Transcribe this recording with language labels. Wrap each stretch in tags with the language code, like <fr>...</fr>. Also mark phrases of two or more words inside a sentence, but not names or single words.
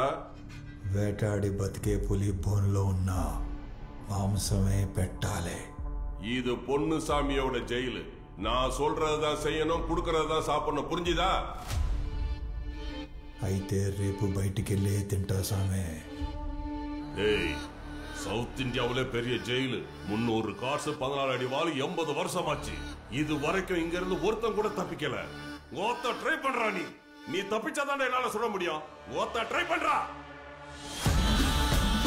<te>వేటాడి బతికే పులి బోన్లో ఉన్న మాంసమే పెట్టాలి.</te> <ta>இது பொண்ணு சாமியோட ஜெயிலு. நான் சொல்றதுதான் செய்யணும், குடுக்கறதுதான் சாப்பிடணும், புரிஞ்சுதா?</ta> <te>అయితే రేపు బయటికి వెళ్ళే తింటా సామే.</te> <ta>ஏய், சவுத் இந்தியாவிலே பெரிய ஜெயிலு. 300 கார்ஸ், 14 அடி வாள், 80 வருஷம் ஆச்சு. இது வரைக்கும் இங்க இருந்து ஒருத்தன் கூட தப்பிக்கல. ஓத்த ட்ரை பண்றா. நீ தப்பிச்சாதான் என்னால சொல்ல முடியும். ஓத்த ட்ரை பண்றா.</ta>